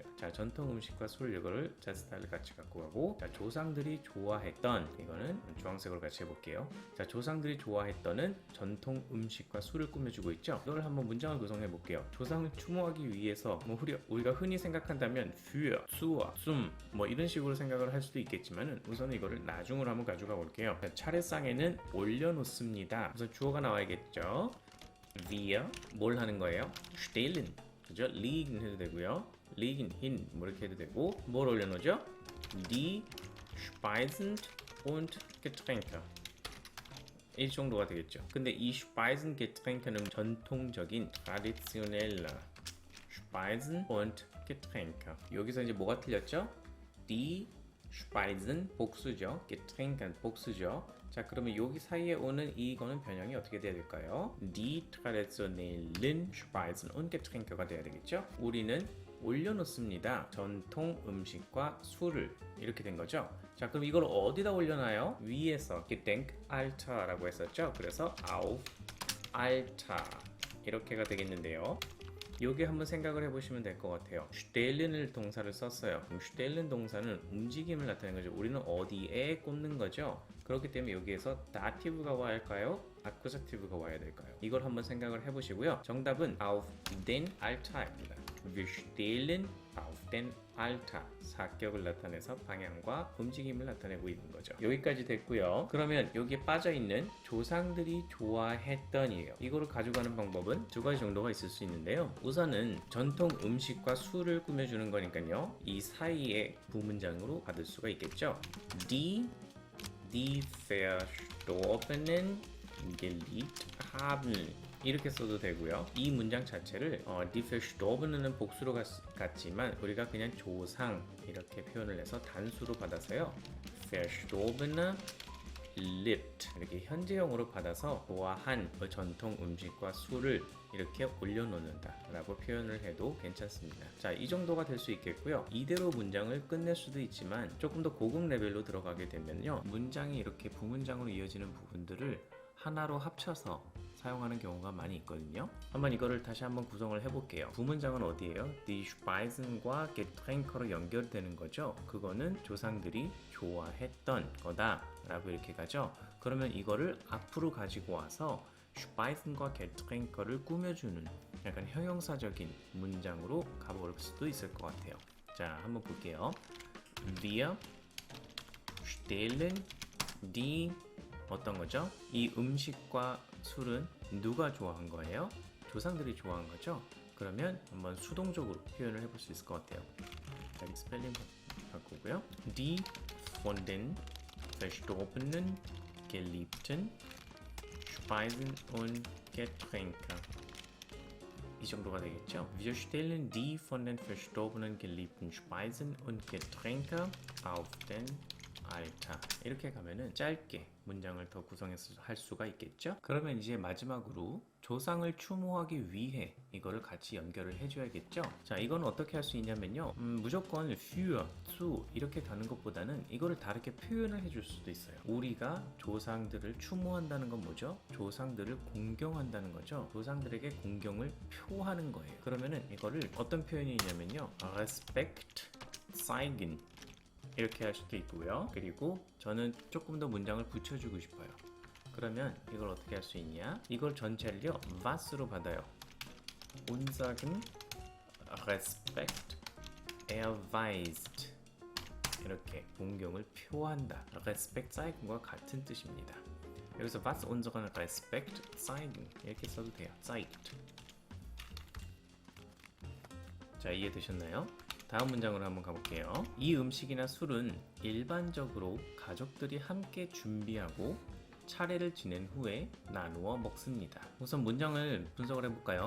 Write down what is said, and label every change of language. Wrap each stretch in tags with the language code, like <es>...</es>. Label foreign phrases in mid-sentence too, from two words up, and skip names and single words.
<ko>자, 전통 음식과 술 이거를 스타일을 같이 갖고 가고, 자, 조상들이 좋아했던, 이거는 주황색으로 같이 해볼게요. 자, 조상들이 좋아했던은 전통 음식과 술을 꾸며주고 있죠. 이걸 한번 문장을 구성해 볼게요. 조상을 추모하기 위해서, 뭐 우리가 흔히 생각한다면</ko> <de>für, zur, zum</de> <ko>뭐 이런 식으로 생각을 할 수도 있겠지만은 우선 이거를 나중으로 한번 가져가 볼게요. 자, 차례상에는 올려놓습니다. 우선 주어가 나와야겠죠. wir 뭘 하는 거예요? stellen, 그죠? liegen 해도 되고요.</ko> <de>liegen hin</de> <ko>뭐 이렇게 해도 되고, 뭘 올려놓죠?</ko> <de>die Speisen und Getränke.</de> <ko>이 정도가 되겠죠. 근데 이 Speisen,</ko> <de>Getränke는 전통적인 traditionelle Speisen und Getränke.</de> <ko>여기서 이제 뭐가 틀렸죠?</ko> <de>Die Speisen 복수죠. Getränke 복수죠.</de> <ko>자, 그러면 여기 사이에 오는 이거는 변형이 어떻게 돼야 될까요?</ko> <de>Die traditionellen Speisen und Getränke가</de> <ko>돼야 되겠죠. 우리는 올려놓습니다. 전통 음식과 술을, 이렇게 된 거죠. 자, 그럼 이걸 어디다 올려놔요? 위에서 Gedenkaltar라고 했었죠. 그래서</ko> <de>auf Altar</de> <ko>이렇게가 되겠는데요. 여기 한번 생각을 해보시면 될 것 같아요. 슈텔른을 동사를 썼어요. 그럼 슈텔른 동사는 움직임을 나타내는 거죠. 우리는 어디에 꽂는 거죠. 그렇기 때문에 여기에서 다티브가 와야 할까요? 아쿠사티브가 와야 될까요? 이걸 한번 생각을 해보시고요.</ko> <de>정답은 auf den Altar입니다. Wir stellen auf den Altar.</de> <ko>사격을 나타내서 방향과 움직임을 나타내고 있는 거죠. 여기까지 됐고요. 그러면 여기에 빠져있는 조상들이 좋아했던이에요. 이거를 가져가는 방법은 두 가지 정도가 있을 수 있는데요. 우선은 전통 음식과 술을 꾸며주는 거니까요. 이 사이에 부문장으로 받을 수가 있겠죠.</ko> <de>Die Verstorbenen geliebt haben.</de> <ko>이렇게 써도 되고요. 이 문장 자체를</ko> <de>die Verstorbenen</de> <ko>복수로 같지만 우리가 그냥 조상 이렇게 표현을 해서 단수로 받아서요.</ko> <de>Verstorbene erlebt</de> <ko>이렇게 현재형으로 받아서 좋아한 전통 음식과 술을 이렇게 올려놓는다 라고 표현을 해도 괜찮습니다. 자, 이 정도가 될 수 있겠고요. 이대로 문장을 끝낼 수도 있지만 조금 더 고급 레벨로 들어가게 되면요, 문장이 이렇게 부문장으로 이어지는 부분들을 하나로 합쳐서 사용하는 경우가 많이 있거든요. 한번 이거를 다시 한번 구성을 해볼게요. 부문장은 어디예요?</ko> <de>Die Speisen</de> <ko>과 Getränke로 연결되는 거죠. 그거는 조상들이 좋아했던 거다 라고 이렇게 가죠. 그러면 이거를 앞으로 가지고 와서 Speisen과 Getränke를 꾸며주는 약간 형용사적인 문장으로 가볼 수도 있을 것 같아요. 자, 한번 볼게요.</ko> <de>Wir stellen die</de> <ko>어떤 거죠? 이 음식과 술은 누가 좋아한 거예요? 조상들이 좋아한 거죠? 그러면 한번 수동적으로 표현을 해볼 수 있을 것 같아요. 여기 스펠링 바꾸고요.</ko> <de>Die von den verstorbenen Geliebten Speisen und Getränke. 이 정도가 되겠죠? Wir stellen die von den verstorbenen Geliebten Speisen und Getränke auf den Altar.</de> <ko>이렇게 가면은 짧게 문장을 더 구성해서 할 수가 있겠죠? 그러면 이제 마지막으로 조상을 추모하기 위해 이거를 같이 연결을 해줘야겠죠? 자, 이거는 어떻게 할 수 있냐면요, 무조건 für, zu 이렇게 가는 것보다는 이거를 다르게 표현을 해줄 수도 있어요. 우리가 조상들을 추모한다는 건 뭐죠? 조상들을 공경한다는 거죠. 조상들에게 공경을 표하는 거예요. 그러면은 이거를 어떤 표현이 있냐면요,</ko> <de>Respekt zeigen</de> <ko>이렇게 할 수도 있고요. 그리고 저는 조금 더 문장을 붙여주고 싶어요. 그러면 이걸 어떻게 할 수 있냐? 이걸 전체를요, was로 받아요.</ko> <de>Unseren Respekt erweist</de> <ko>이렇게 공경을 표한다.</ko> <de>Respekt zeigen</de> <ko>과 같은 뜻입니다. 여기서</ko> <de>was unseren Respekt zeigen</de> <ko>이렇게 써도 돼요. zeigt. 자, 이해되셨나요? 다음 문장으로 한번 가볼게요. 이 음식이나 술은 일반적으로 가족들이 함께 준비하고 차례를 지낸 후에 나누어 먹습니다. 우선 문장을 분석을 해볼까요?</ko>